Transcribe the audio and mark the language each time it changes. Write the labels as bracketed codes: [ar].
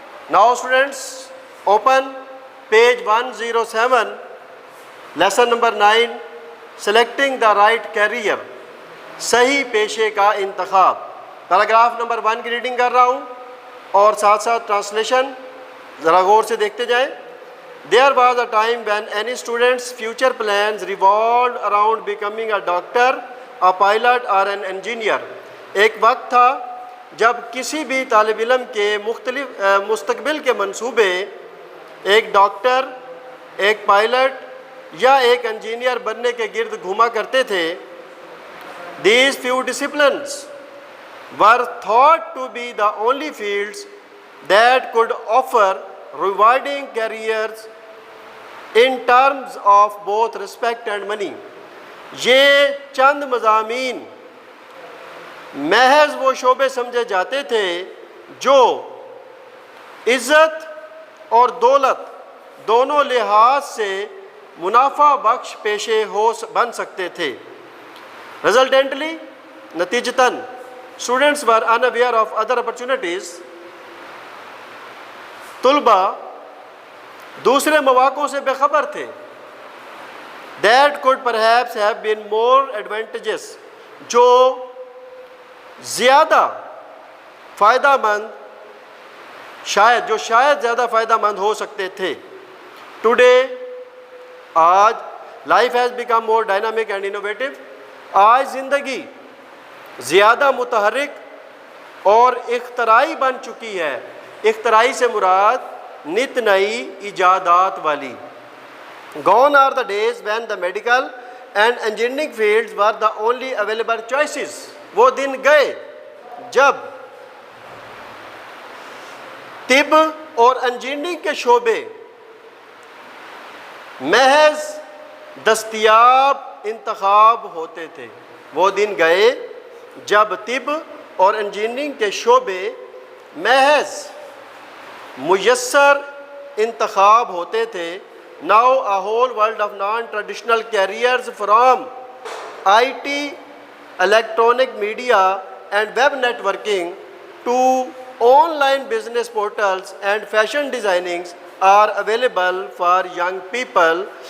[en] Now students open page 107. Lesson number 9 selecting the right career, [ur] صحیح پیشے کا انتخاب. پیراگراف نمبر 1 کی ریڈنگ کر رہا ہوں اور ساتھ ساتھ ٹرانسلیشن ذرا غور سے دیکھتے جائیں. [en] There was a time when any student's future plans revolved around becoming a doctor, a pilot or an engineer. [ur] ایک وقت تھا جب کسی بھی طالب علم کے مختلف مستقبل کے منصوبے ایک ڈاکٹر، ایک پائلٹ یا ایک انجینئر بننے کے گرد گھوما کرتے تھے. [en] These few disciplines were thought to be the only fields that could offer rewarding careers in terms of both respect and money. [ur] یہ چند مضامین محض وہ شعبے سمجھے جاتے تھے جو عزت اور دولت دونوں لحاظ سے منافع بخش پیشے بن سکتے تھے. [en] Resultantly, نتیجتاً students were unaware of other opportunities. [ur] طلبہ دوسرے مواقعوں سے بے خبر تھے. [en] That could perhaps have been more advantageous. [ur] جو زیادہ فائدہ مند شاید زیادہ فائدہ مند ہو سکتے تھے. [en] Today آج life has become more dynamic and innovative. [ur] آج زندگی زیادہ متحرک اور اختراعی بن چکی ہے. اختراعی سے مراد نت نئی ایجادات والی. [en] Gone are the days when the medical and engineering fields were the only available choices. [ur] وہ دن گئے جب طب اور انجینئرنگ کے شعبے محض دستیاب انتخاب ہوتے تھے. وہ دن گئے جب طب اور انجینئرنگ کے شعبے محض میسر انتخاب ہوتے تھے. [en] Now a whole world of non-traditional careers from IT, electronic media and web networking to online business portals and fashion designing are available for young people.